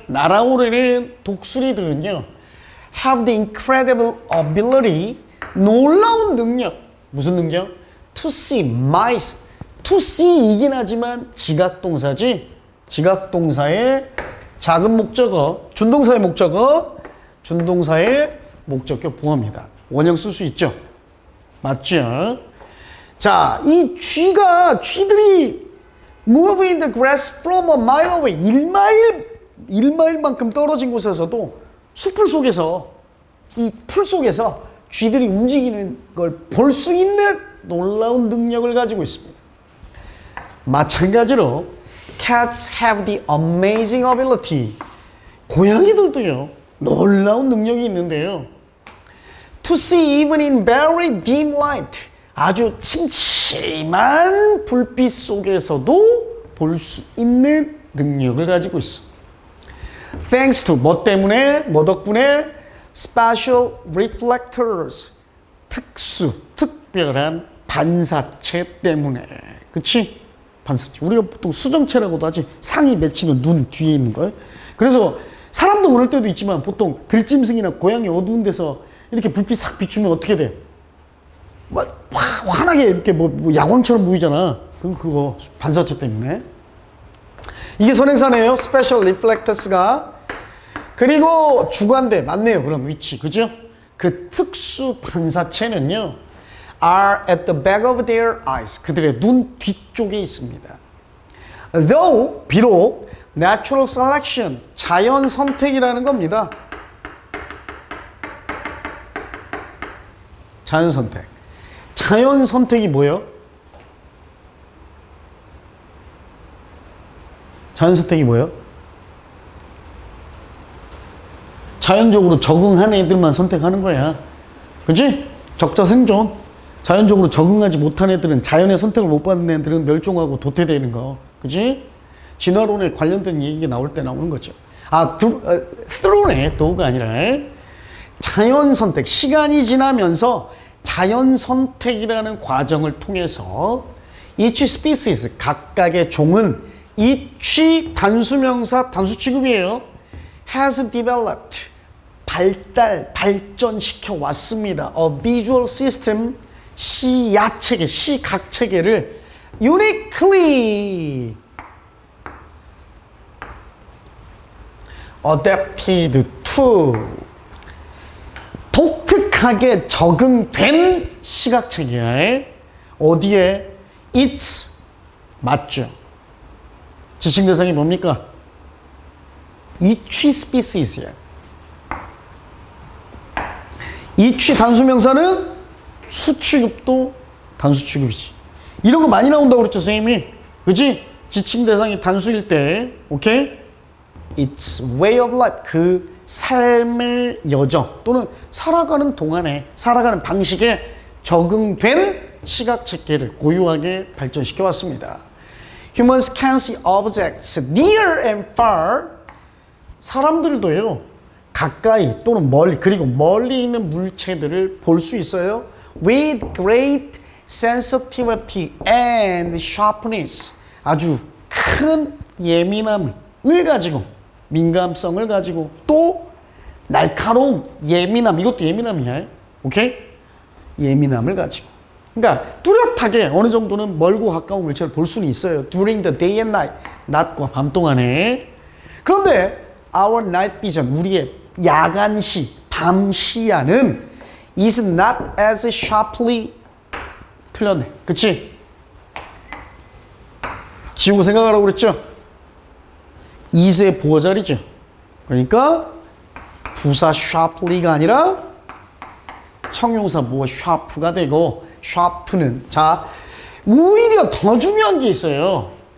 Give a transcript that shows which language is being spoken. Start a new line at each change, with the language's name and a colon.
Korean: 날아오르는 독수리들은요,
English: have the incredible ability,
Korean: 놀라운 능력. 무슨 능력?
English: To see mice. To see
Korean: 이긴 하지만 지각동사지. 지각동사의 작은 목적어, 준동사의 목적어, 준동사의 목적격 보호입니다. 원형 쓸 수 있죠? 맞죠? 자, 이 쥐들이
English: move in the grass from a mile away.
Korean: 1마일만큼 떨어진 곳에서도 숲풀 속에서, 이 풀 속에서 쥐들이 움직이는 걸 볼 수 있는 놀라운 능력을 가지고 있습니다. 마찬가지로
English: cats have the amazing ability.
Korean: 고양이들도요, 놀라운 능력이 있는데요.
English: To see even in very dim light.
Korean: 아주 침침한 불빛 속에서도 볼 수 있는 능력을 가지고 있어.
English: Thanks to
Korean: 뭐 때문에? 뭐 덕분에?
English: Special reflectors.
Korean: 특별한 반사체 때문에. 그치? 반사체. 우리가 보통 수정체라고도 하지. 상이 맺히는 눈 뒤에 있는 걸. 그래서 사람도 그럴 때도 있지만 보통 들짐승이나 고양이 어두운 데서 이렇게 불빛 싹 비추면 어떻게 돼? 막 환하게 이렇게 뭐 야광처럼 보이잖아. 그거 반사체 때문에. 이게 선행사네요.
English: Special reflectors
Korean: 가. 그리고 주관대 맞네요. 그럼 위치. 그죠? 그 특수 반사체는요,
English: are at the back of their eyes.
Korean: 그들의 눈 뒤쪽에 있습니다. Though, 비록,
English: natural selection,
Korean: 자연 선택이라는 겁니다. 자연 선택. 자연 선택이 뭐예요? 자연 선택이 뭐예요? 자연적으로 적응한 애들만 선택하는 거야. 그치? 적자 생존. 자연적으로 적응하지 못한 애들은, 자연의 선택을 못 받는 애들은 멸종하고 도태되는 거. 그치? 진화론에 관련된 얘기가 나올 때 나오는 거죠. through네. do가 아니라. 자연 선택. 시간이 지나면서 자연 선택이라는 과정을 통해서
English: each species,
Korean: 각각의 종은 each 단수명사, 단수 취급이에요.
English: has developed,
Korean: 발전시켜 왔습니다.
English: A visual system,
Korean: 시야체계, 시각체계를
English: uniquely adapted to,
Korean: to 독특하게 적응된 시각체계. 어디에? it 맞죠? 지칭 대상이 뭡니까? each species이에요. each 단수명사는 수취급도 단수취급이지. 이런 거 많이 나온다고 그랬죠, 선생님이. 그치? 지칭 대상이 단수일 때, 오케이?
English: It's way of life.
Korean: 그 삶의 여정 또는 살아가는 동안에, 살아가는 방식에 적응된 시각체계를 고유하게 발전시켜 왔습니다.
English: Humans can see objects near and far.
Korean: 사람들도요, 가까이 또는 멀리, 그리고 멀리 있는 물체들을 볼 수 있어요.
English: With great sensitivity and sharpness.
Korean: 아주 큰 예민함을 가지고, 민감성을 가지고, 또 날카로운 예민함, 이것도 예민함이야. 오케이? 예민함을 가지고. 그러니까 뚜렷하게 어느 정도는 멀고 가까운 물체를 볼 수는 있어요.
English: During the day and night.
Korean: 낮과 밤 동안에. 그런데
English: our night vision,
Korean: 우리의 야간시, 밤 시야는
English: is not as sharply.
Korean: 틀렸네. 그치? 지우고 생각하라고 그랬죠? is의 보호자리죠. 그러니까 부사 sharply가 아니라 형용사 뭐 sharp가 되고, sharp는, 자, 오히려 더 중요한 게 있어요.